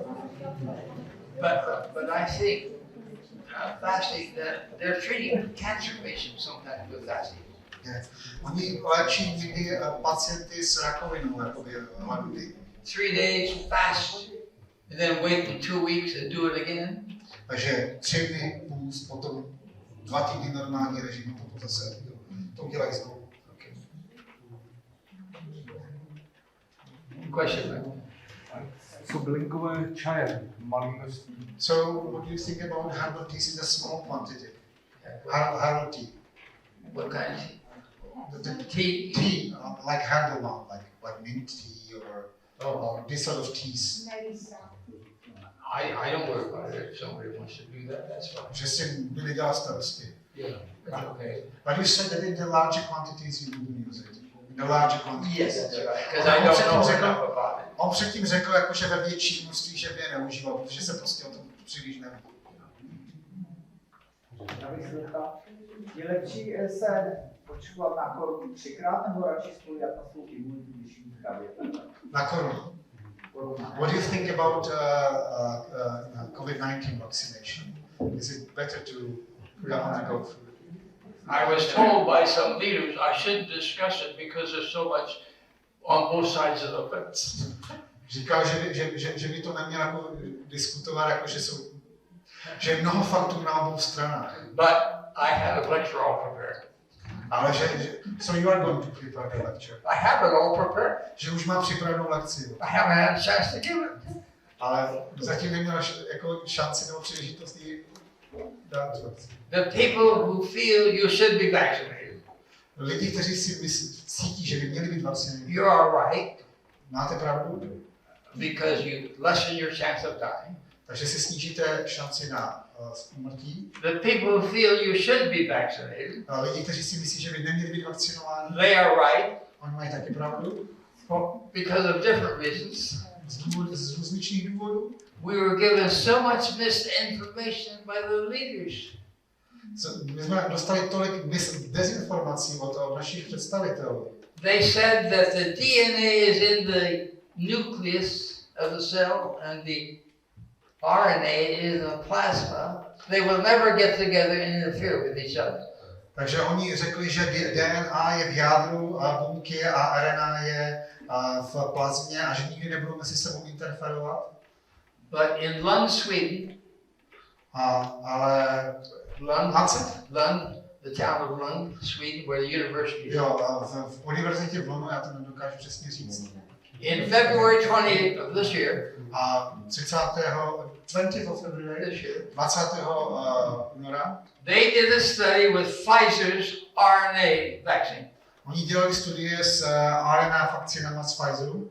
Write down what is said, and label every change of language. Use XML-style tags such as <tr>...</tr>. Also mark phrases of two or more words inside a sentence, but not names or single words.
<en>But I think fasting, they're treating cancer patients sometimes with fasting. Yeah.</en> <cs>Oni léčí někdy pacienty s rakovinou, jakoby hladoví.</cs> <en>3 days fast, and then wait for 2 weeks and do it again.</en> <cs>Takže 3 dny půst, potom 2 týdny normální režim, potom zase to udělají znovu.</cs> <en>Okay. Question.</en> <cs>Co bylinkové čaje v malém množství?</cs> <en>So, what do you think about herbal teas in a small quantity? Herbal tea. What kind of tea? The Tea. tea, like herbal one, like mint tea or this sort of teas. I don't worry about it. If somebody wants to do that, that's fine.</en> <cs>Že si nedělá starosti.</cs> <en>Yeah, that's okay. But you said that in the larger quantities you wouldn't use it. In the larger quantities. Yes, that's right. Because I don't know enough about it.</en> <cs>On předtím řekl, jako, že ve větší množství, že by je neužíval, protože se prostě o tom příliš neví. Já bych se zeptal, je lepší se počívat na korunu 3krát nebo radši spolehat na svou imunitu, když jim zdravě? Na korunu.</cs> <en>What do you think about COVID-19 vaccination? Is it better to go through it? I was told by some leaders I shouldn't discuss it because there's so much on both sides of the fence.</en> <cs>Říkal, že by to neměl jako diskutovat, jako že je mnoho faktů na obou stranách.</cs> <en>But I had a lecture all prepared. Ale so you are going to prepare the lecture. I have it all prepared.</en> <cs>Že už má připravenou lekci.</cs> <en>I haven't had a chance to give it.</en> <cs>Ale zatím neměl jako šanci nebo příležitost ji dát lekci.</cs> <en>The people who feel you should be vaccinated.</en> <cs>Lidi, kteří si cítí, že by měli být vakcinováni.</cs> <en>You are right.</en> <cs>Máte pravdu?</cs> <en>Because you lessen your chance of dying.</en> <cs>Takže si snížíte šanci na úmrtí.</cs> <en>The people who feel you should be vaccinated.</en> <cs>A lidi, kteří si myslí, že by neměli být vakcinováni.</cs> <en>They are right.</en> <cs>Oni mají taky pravdu.</cs> <en>Because of different reasons.</en> <cs>Z různých důvodů.</cs> <en>We were given so much misinformation by the leaders.</en> <cs>My jsme dostali tolik dezinformací od našich představitelů.</cs> <en>They said that the DNA is in the nucleus of the cell and the RNA is in the plasma. They will never get together and interfere with each other.</en> <cs>Takže oni řekli, že DNA je v jádru buňky a RNA je v plazmě a že nikdy nebudou mezi sebou interferovat.</cs> <en>But in Lund, Sweden,</en> <cs>ale</cs> <en>Lund, the town of Lund, Sweden, where the university is.</en> <cs>Jo, v univerzitě v Lundu, já to nedokážu přesně říct.</cs> <en>In February 20th of this year, a 20th of February, this year,</en> <cs>20. února,</cs> <en>they did a study with Pfizer's RNA vaccine.</en> <cs>Oni dělali studie s RNA vakcínama z Pfizeru.</cs>